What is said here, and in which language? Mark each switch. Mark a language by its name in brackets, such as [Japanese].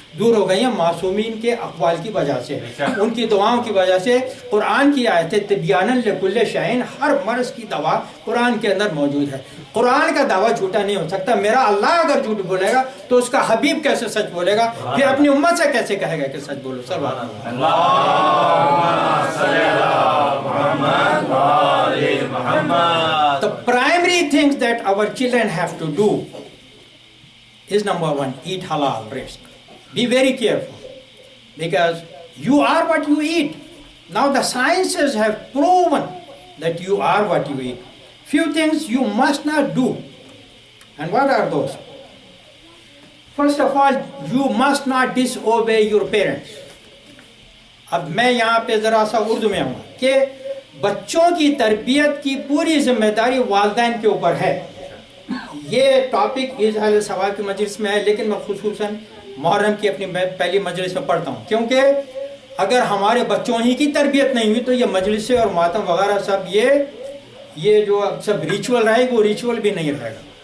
[Urdu] دور ہو گئی ہیں معصومین کے اقوال کی وجہ سے، ان کی دعاؤں کی وجہ سے۔ قرآن کی آیت ہے تبیانا لکل شیء، ہر مرض کی دوا قرآن کے اندر موجود ہے، قرآن کا دعویٰ جھوٹا نہیں ہو سکتا۔ میرا اللہ اگر جھوٹ بولے گا تو اس کا حبیب کیسے سچ بولے گا، پھر اپنی امت سے کیسے کہے گا کہ سچ بولو؟ [English] The primary things that our children have to do is number 1, eat halal risk. Be very careful because you are what you eat. Now the sciences have proven that you are what you eat. Few things you must not do. And what are those? First of all, you must not disobey your parents. [Urdu] اب میں یہاں پہ ذرا سا اردو میں ہوں کہ بچوں کی تربیت کی پوری ذمہ داری والدین کے اوپر ہے۔ یہ ٹاپک اظہار ثواب کی مجلس میں ہے، لیکن میں خصوصاً محرم کی اپنی پہلی مجلس میں پڑھتا ہوں، کیونکہ اگر ہمارے بچوں ہی کی تربیت نہیں ہوئی تو یہ مجلسیں اور ماتم وغیرہ سب یہ جو سب ریچول رہے گا وہ ریچول بھی نہیں رہے گا۔